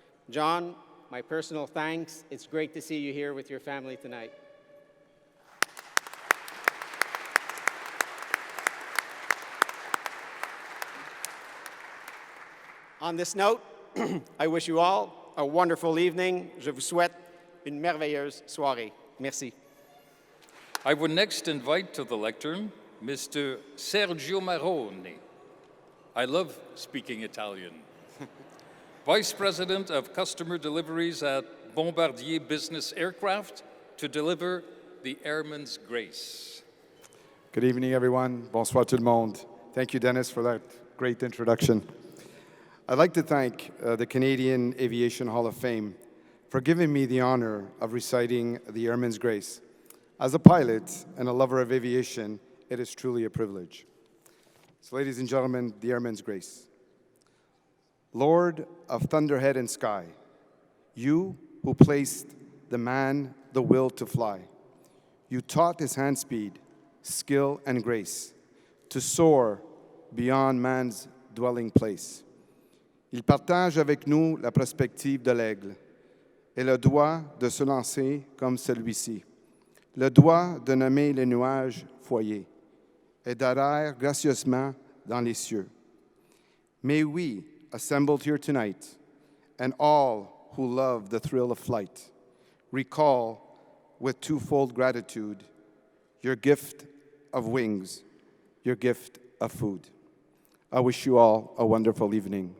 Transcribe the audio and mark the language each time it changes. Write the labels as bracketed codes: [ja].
[en] John, my personal thanks. It's great to see you here with your family tonight. On this note, I wish you all a wonderful evening. [fr] Je vous souhaite une merveilleuse soirée. Merci. [en] I would next invite to the lectern Mr. Sergio Maroni. I love speaking Italian. Vice President of Customer Deliveries at Bombardier Business Aircraft to deliver the Airman's Grace. Good evening, everyone. [fr] Bonsoir tout le monde. [en] Thank you, Dennis, for that great introduction. I'd like to thank the Canadian Aviation Hall of Fame for giving me the honor of reciting the Airman's Grace. As a pilot and a lover of aviation, it is truly a privilege. So, ladies and gentlemen, the Airman's Grace. Lord of thunderhead and sky, you who placed the man the will to fly, you taught his hand speed, skill, and grace to soar beyond man's dwelling place. [fr] Il partage avec nous la perspective de l'aigle et le droit de se lancer comme celui-ci, le droit de nommer les nuages foyers et d'errer gracieusement dans les cieux. [en] May we, assembled here tonight, and all who love the thrill of flight, recall with twofold gratitude your gift of wings, your gift of food. I wish you all a wonderful evening.